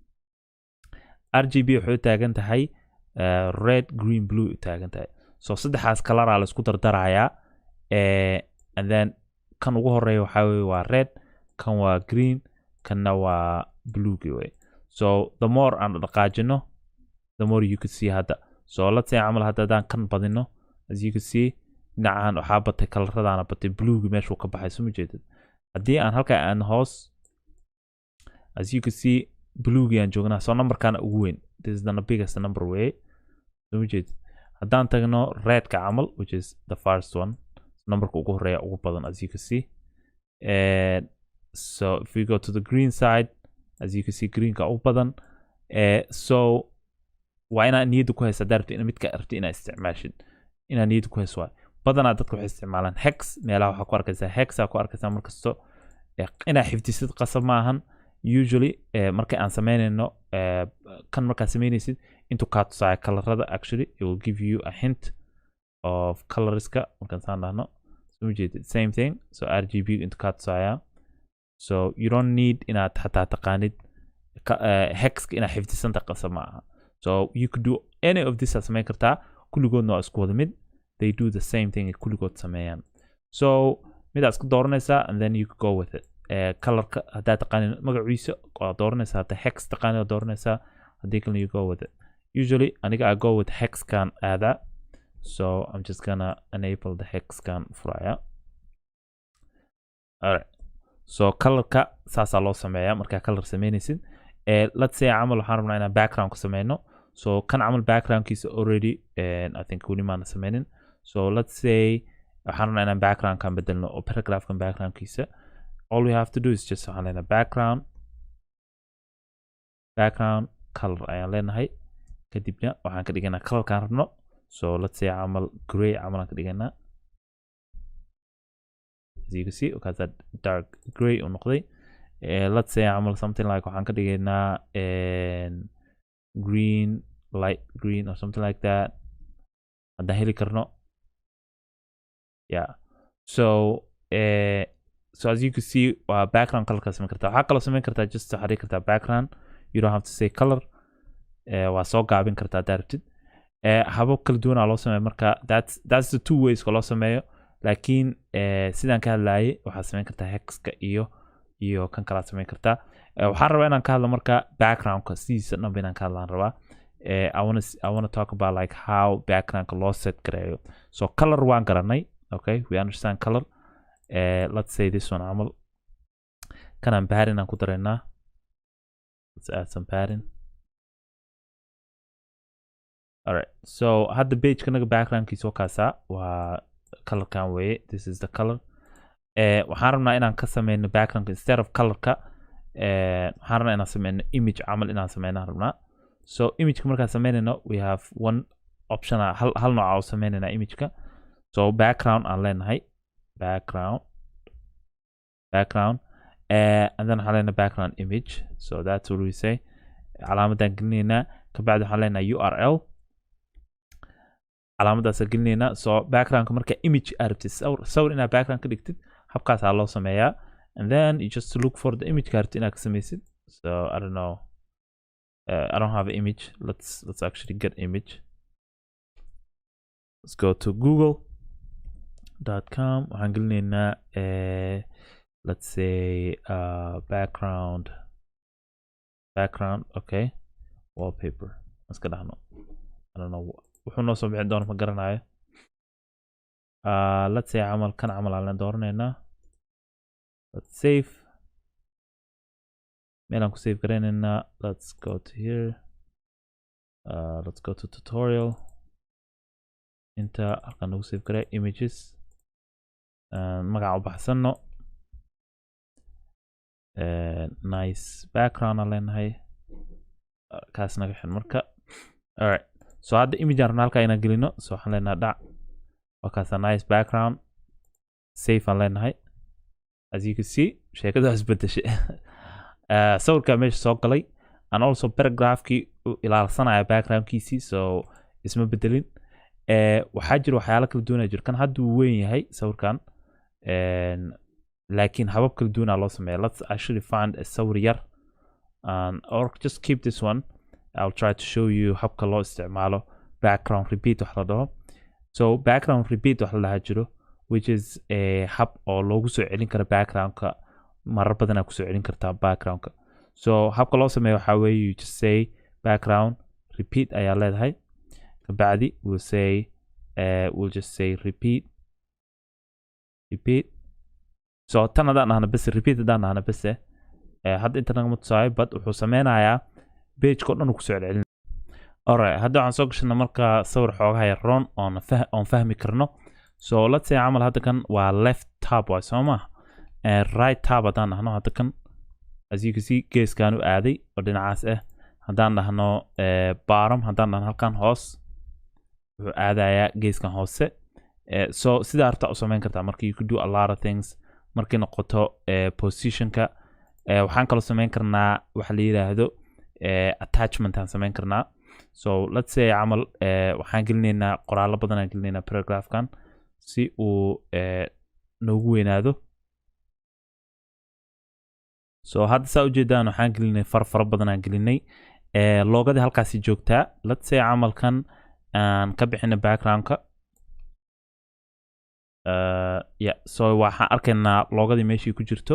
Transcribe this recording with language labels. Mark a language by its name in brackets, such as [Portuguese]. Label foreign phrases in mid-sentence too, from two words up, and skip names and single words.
[Somali] RGB wuxuu taagan tahay [English] red green blue [Somali] taagan tahay so saddexaas color la isku dardarayaa [English] and then [Somali] kan ugu horeeyo waxa weeye waa red kan waa green kanna waa blue way [English] so the more [Somali] aan dhaqaajino [English] the more you could see [Somali] hadda [English] so let's say [Somali] amal hadda daan kan badino [English] as you can see [Somali] dhinacan waxa batay coloradaana batay blue meesha ka baxay soo jeedid hadii aan halka aan hoos [English] as you can see blue [Somali] gaan joognaa [English] so [Somali] numberkan ugu weyn [English] this is the biggest number [Somali] way soo jeedid hadaan tagno red ka amal [English] which is the first one [Somali] numberka ugu horeeya ugu badan [English] as you can see and so if we go to the green side as you [Somali] can see green ka ugu badan so waa ina niyadu ku haysa darabta in midka aragti ina isticmaashid ina niyadu ku hayso badana dadku waxay isticmaalaan hex meelaha waxa ku arkaysaa hex ku arkaysaa markasto ina xifdisid qasab maahan usually marka aan sameynayno kan marka sameynaysid intuu ka tusaay colorada [English] actually it will give you a hint of [Somali] colorska marka saan dhahno soo jeedid same [English] thing so RGB [Somali] intuu ka tusaaya [English] so you don't need [Somali] inaad xataa taqaanid [English] hex [Somali] ina xifdisanta qasab maaha [English] so you could do any of this as [Somali] sameyn kartaa kulligoodna waa isku wada mid [English] they do the same thing [Somali] kulligood sameeyaan so midaas ku dooranaysaa [English] and then you could go with it [Somali] colorka haddaad taqaanin magaciisa waa dooranaysaa hadda hex taqaanin dooranaysaa haddii kalena [English] you go with it usually aniga I go with hex [Somali] kan aada [English] so I'm just gonna enable the hex [Somali] kan furaya alright so colorka saasa loo sameeyaa markaa color sameynaysid [English] let's say [Somali] amal waxaan rabnaa inaan background ku sameyno so kan amal background kiisa already [English] I think [Somali] weli maana sameynin [English] so let's say [Somali] waxaan rabnaa inaan background kan bedelno oo paragraph kan background kiisa [English] all we have to do is just [Somali] waxaan leenahay background color ayaan leenahay kadibna waxaan ka dhiganaa color kan rabno [English] so let's say [Somali] amal gray amal aan ka dhiganaa [English] as you can see okay that dark gray [Somali] oo noqday [English] let's say [Somali] amal [English] something like [Somali] waxaan ka dhiganaa [English] green light green or something like that [Somali] hadda heli karno [English] yeah so so as you can see background color [Somali] ka sameyn kartaa waxa kale sameyn kartaa [English] just xariir [Somali] kartaa background [English] you don't have to say color [Somali] waa soo gaabin kartaa darabtid habab kala duwan loo sameeyo marka [English] that's the two ways [Somali] loo sameeyo laakiin sidaan ka hadlaayay waxaa sameyn kartaa hexka iyo kan kala sameyn kartaa waxaan rabaa inaan ka hadlo marka backgroundka sidiisa dhanba inaan ka hadlaan rabaa [English] I want to talk about like how [Somali] backgroundka loo set gareeyo so color waan garanay [English] okay we understand color let's say this one [Somali] amal kanaan padding aan ku dareynaa [English] let's add some padding [Somali] alright so hadda page kanaga backgroundkiisa oo kaasa waa color kan weeye [English] this is the color [Somali] waxaan rabnaa inaan ka sameyno background [English] instead of [Somali] colorka waxaan rabnaa inaan sameyno image amal inaan sameynaa rabnaa so imageka markaan sameynayno [English] we have one option [Somali] hal nooc oo sameynayna imageka so background aan leenahay background [English] and then [Somali] waxaan leenahay [English] background image so that's what we say [Somali] calaamadan gelinaynaa kabacdi waxaan leenahay [English] URL [Somali] calaamadaas gelinaynaa so backgroundka marka image arabtid sawir inaad background ka dhigtid habkaas loo sameeyaa [English] and then you just look for the image card [Somali] inaad ka sameysid [English] so I don't know I don't have an image let's actually get image let's go to google.com [Somali] waxaan gelinaynaa [English] let's say background okay wallpaper [Somali] iska dhaxno [English] I don't know [Somali] wuxuu noo soo bixin doona ma garanayo [English] let's say [Somali] camal kan camal aan dooranayna [English] let's save [Somali] meel aan ku save garaynayna [English] let's go to here let's go to tutorial [Somali] inta halkan nagu save garay images magaca u baxsano [English] nice background [Somali] aan leenahay kaas naga xil marka [English] alright so [Somali] hadda image aan rabnaa halkaa inaan gelino so waxaan leenahay dhac wakaasa [English] nice background safe [Somali] aan leenahay [English] as you can see [Somali] sheekadu waa isbedeshay sawirkaa meesha soo galay [English] and also [Somali] paragraphkii ilaalsanaya backgroundkiisii so isma bedelin waxaa jira waxyaalo kala duwan jira kan hadda uu weyn yahay sawirkan laakiin habab kala duwan loo sameeyaa. [English] Let's actually find a [Somali] sawir yar [English] or just keep this one. I'll try to show you [Somali] habka loo isticmaalo [English] background repeat [Somali] wax la dhaho. [English] So background repeat [Somali] wax la dhaha jiro [English] which is a [Somali] hab oo loogu soo celin karo backgroundka marar badan aad ku soo celin kartaa backgroundka. [English] So [Somali] habka loo sameeyo waxaa weeye [English] you just say background repeat [Somali] ayaa leedahay kabacdi [English] we'll just say repeat. [Somali] So tan hadaan nahna bas repeat hadaan nahna bas hadda inta nagama tusaayo [English] but [Somali] wuxuu sameynayaa page ko dhan uu ku soo celin. Alright, hadda waxaan soo gashanaa marka sawir xoogaha yar roon oon fahmi karno. [English] So let's say [Somali] camal hadda kan waa left tab waa soo ma right tab hadaan nahno hadda kan [English] as you can see [Somali] geeskan u aaday oo dhinacaas hadaan nahno bottom hadaan nahno halkan hoos wuxuu aadayaa geeskan hoose. So sida arta u sameyn kartaa marka [English] you could do a lot of things [Somali] markii noqoto positionka. waxaan kaloo sameyn karnaa waxa la yiraahdo attachment aan sameyn karnaa. [English] So let's say [Somali] camal waxaan gelinaynaa qoraallo badan aan gelinaynaa paragraphkan si uu noogu weynaado. So hadda saa ujeedaan waxaan gelinay fara badan aan gelinay loogadii halkaasi joogtaa. [English] Let's say [Somali] camalkan aan ka bixina backgroundka so waxaan arkaynaa loogadii meeshii ku jirto.